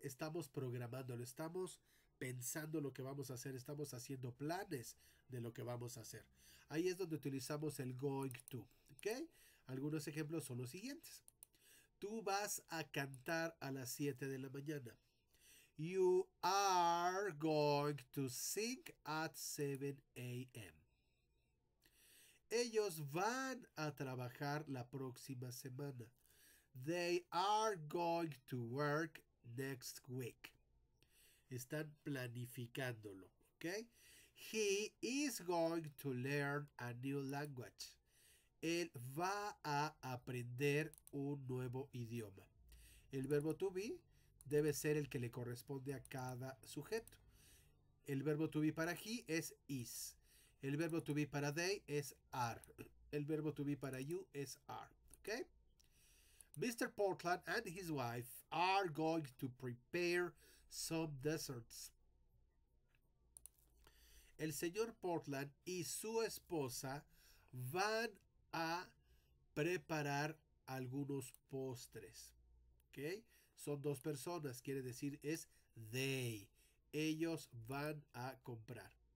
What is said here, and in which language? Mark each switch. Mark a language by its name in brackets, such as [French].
[Spanish] Estamos programándolo, estamos pensando lo que vamos a hacer, estamos haciendo planes de lo que vamos a hacer. Ahí es donde utilizamos el going to. ¿Ok? Algunos ejemplos son los siguientes. Tú vas a cantar a las 7 de la mañana. [English] You are going to sing at 7 a.m. [Spanish] Ellos van a trabajar la próxima semana. [English] They are going to work next week. [Spanish] Están planificándolo, ¿ok? [English] He is going to learn a new language. [Spanish] Él va a aprender un nuevo idioma. El verbo to be debe ser el que le corresponde a cada sujeto. El verbo to be para he es is. El verbo to be para they es are. El verbo to be para you es are. ¿Ok? Mr. [English] Portland and his wife are going to prepare some desserts. [Spanish] El señor Portland y su esposa van a preparar algunos postres. ¿Ok? Son dos personas, quiere decir es they. Ellos van a comprar.